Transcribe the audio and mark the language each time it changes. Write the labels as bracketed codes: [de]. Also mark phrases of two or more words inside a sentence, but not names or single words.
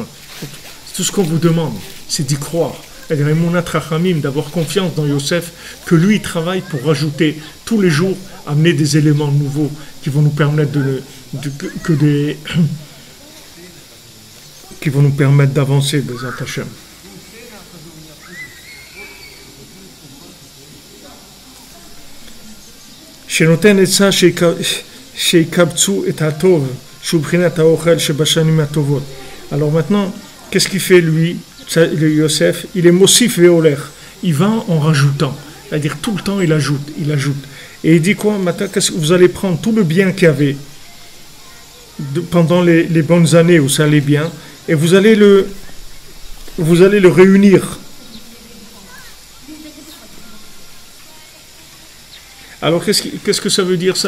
[fr] Tout ce qu'on vous demande, c'est d'y croire. C'est-à-dire, d'avoir confiance dans Yosef, que lui il travaille pour rajouter tous les jours, amener des éléments nouveaux qui vont nous permettre que des qui vont nous permettre d'avancer, [he] בעזרת השם. שנותן עצה שיקבצו את הטוב, שהוא בחינת האוכל שבשנים הטובות. [fr] Alors maintenant, qu'est-ce qu'il fait lui, le Yosef? Il est [he] מוסיף והולך. [fr] Il va en rajoutant. C'est-à-dire tout le temps il ajoute. Et il dit quoi? Maintenant, vous allez prendre tout le bien qu'il y avait pendant les bonnes années où ça allait bien, et vous allez le réunir. Alors qu'est-ce que ça veut dire ça?